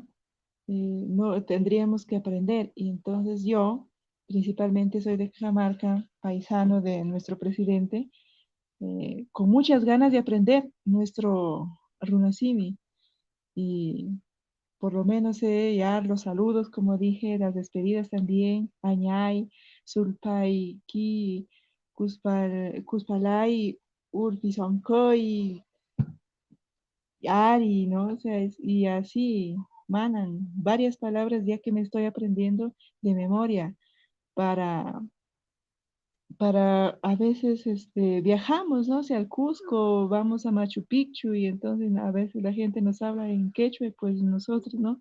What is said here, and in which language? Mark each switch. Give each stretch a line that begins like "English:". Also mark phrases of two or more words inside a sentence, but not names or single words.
Spanish: No tendríamos que aprender. Y entonces yo, principalmente soy de Cajamarca, paisano de nuestro presidente, con muchas ganas de aprender nuestro runasimi. Y por lo menos sé ya los saludos, como dije, las despedidas también,
Quechua: añay, sulpay, ki, kuspalay, urpisonkoy, ari,
Spanish: ¿no? O sea, y así, manan, varias palabras ya que me estoy aprendiendo de memoria para a veces viajamos, ¿no? O sea, al Cusco, vamos a Machu Picchu y entonces a veces la gente nos habla en quechua y pues nosotros, ¿no?